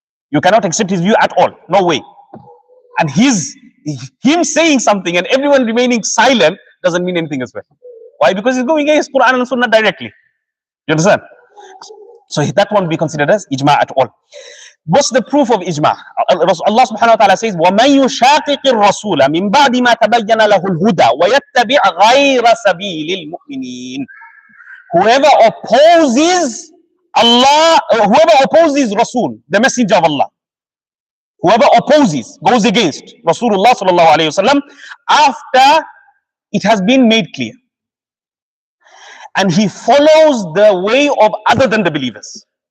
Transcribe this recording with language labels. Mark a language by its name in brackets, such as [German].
[English] You cannot accept his view at all. No way. And him saying something and everyone remaining silent doesn't mean anything as well. Why? Because he's going against Quran and Sunnah directly. You understand? So that won't be considered as ijma at all. What's the proof of ijma? [Arabic] Allah subhanahu wa ta'ala says, وَمَنْ يُشَاقِقِ الرَّسُولَ مِنْ بَعْدِ مَا تَبَيَّنَ لَهُ الْهُدَى وَيَتَّبِعْ غَيْرَ سَبِيلِ الْمُؤْمِنِينَ. [English] Whoever opposes Allah, whoever opposes Rasul, the messenger of Allah, whoever opposes, goes against Rasulullah sallallahu alayhi wasallam after it has been made clear, and he follows the way of other than the believers.